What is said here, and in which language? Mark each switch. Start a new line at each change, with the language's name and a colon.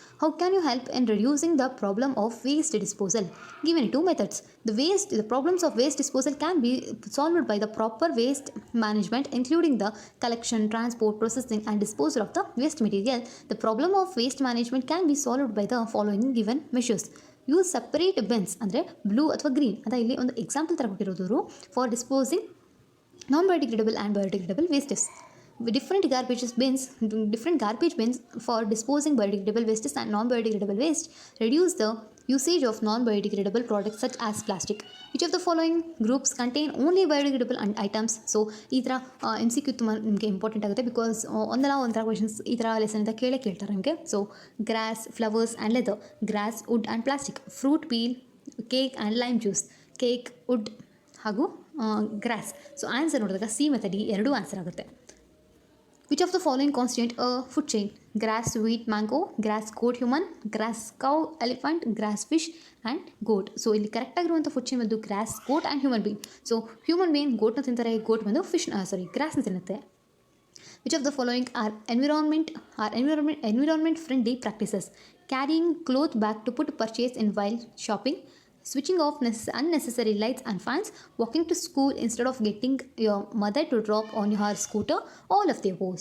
English: How can you help in reducing the problem of waste disposal? Given two methods. The problems of waste disposal can be solved by the proper waste management, including the collection, transport, processing and disposal of the waste material. The problem of waste management can be solved by the following given measures. Use separate bins
Kannada: ಅಂದರೆ blue ಅಥವಾ green ಅಂತ ಇಲ್ಲಿ ಒಂದು example ಥರ ಕೊಟ್ಟಿರೋದು
English: For disposing non-biodegradable and biodegradable wastes. Different garbage bins for disposing biodegradable wastes and non-biodegradable waste. Reduce the usage of non-biodegradable products such as plastic. Which of the following groups contain only biodegradable items?
Kannada: So ಈ ಥರ MCQ ತುಂಬ ನಿಮಗೆ important ಆಗುತ್ತೆ because ಒಂಥರ questions ಈ ಥರ ಲೆಸನಿಂದ ಕೇಳ್ತಾರೆ ನಿಮಗೆ.
English: So grass, flowers and leather, grass, wood and plastic, fruit peel, cake and lime juice, cake, wood ಹಾಗೂ grass.
Kannada: ಸೊ ಆನ್ಸರ್ ನೋಡಿದಾಗ ಸಿ ಮೆಥಡ್ ಈ ಎರಡೂ ಆನ್ಸರ್ ಆಗುತ್ತೆ.
English: Which of the following constitute a food chain? Grass, wheat, mango, grass, goat, human, grass, cow, elephant, grass, fish and goat.
Kannada: So ಇಲ್ಲಿ ಕರೆಕ್ಟಾಗಿರುವಂಥ food chain ಬಂದು gross, goat and human being. So human being ಗೋಟ್ನ ತಿಂತಾರೆ, ಗೋಟ್ ಬಂದು ಗ್ರಾಸ್ನ ತಿನ್ನುತ್ತೆ.
English: Which of the following are environment friendly practices? Carrying cloth bag to put purchase in while shopping, switching off unnecessary lights and fans, walking to school instead of getting your mother to drop on your scooter, all of the above.